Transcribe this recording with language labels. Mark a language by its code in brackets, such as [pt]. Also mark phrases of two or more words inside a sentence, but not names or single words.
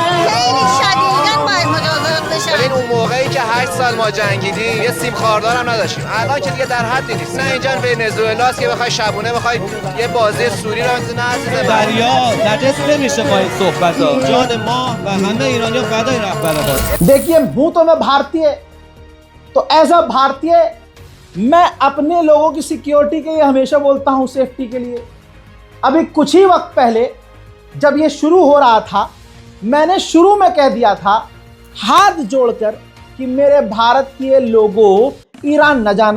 [fa] خیلی شدیداً باید مجازات بشن. ببین اون موقعی که 8 سال ما جنگیدیم یه سیم خاردار هم نداشتیم. الان که دیگه در حد نیست. نه اینجا ونزوئلاست که بخوای شبونه بخوای یه بازی سوری رو نه عزیز دریا نجس نمیشه با این صحبت‌ها. جان ما و همه ایرانی‌ها فدای رهبر ما. [hi] देखिए हूं तो मैं भारतीय, तो [en] as a [hi] भारतीय मैं अपने लोगों की सिक्योरिटी के लिए हमेशा बोलता हूं, सेफ्टी के लिए। अभी कुछ ही वक्त पहले जब ये शुरू हो रहा था, मैंने शुरू में कह दिया था हाथ जोड़कर कि मेरे भारत के लोगों ईरान न जाना।